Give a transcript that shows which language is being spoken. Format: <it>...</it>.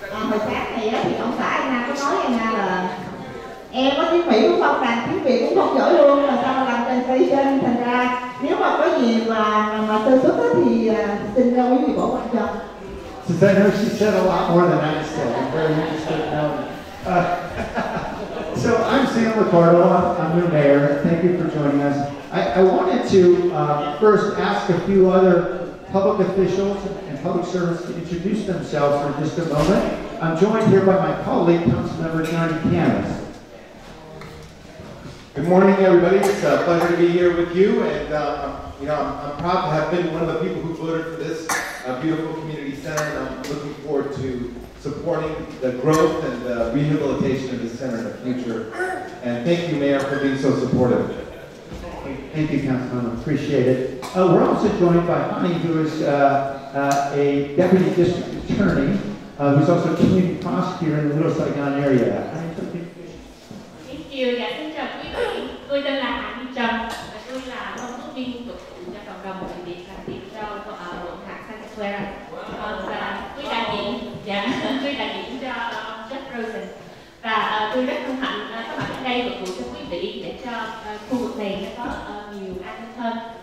<vi>Hồi sáng này thì ông xã Anna có nói Anna là em có tiếng Mỹ đúng không, rằng tiếng Việt cũng không giỏi luôn, là sao làm translation, thành ra nếu mà có gì mà sơ xuất thì xin quý vị bỏ qua cho.</vi> <en>Since I know she said a lot more than I said, I'm very interested in knowing. So I'm Sam Liccardo, I'm your mayor. Thank you for joining us. I wanted to first ask a few other public officials and public servants to introduce themselves for just a moment. I'm joined here by my colleague, Councilmember Johnny Camas. Good morning, everybody. It's a pleasure to be here with you, and I'm proud to have been one of the people who voted for this beautiful community center, and I'm looking forward to supporting the growth and the rehabilitation of the center in the future. And thank you, Mayor, for being so supportive. Thank you, Councilman. Appreciate it. We're also joined by Ani, who is a deputy district attorney, who's also a community prosecutor in the Little Saigon area. Thank you.</en> <vi>Dạ, xin chào quý vị. Tôi tên là Hà Thị Trần và tôi là công tố viên phục vụ cho cộng đồng người Việt làm việc cho quận hạt Santa Clara. Và tôi đại diện cho ông Jeff Rosen. Và tôi rất hân hạnh có mặt ở đây phục vụ cho quý vị để cho khu vực này nó có nhiều an ninh hơn.</vi>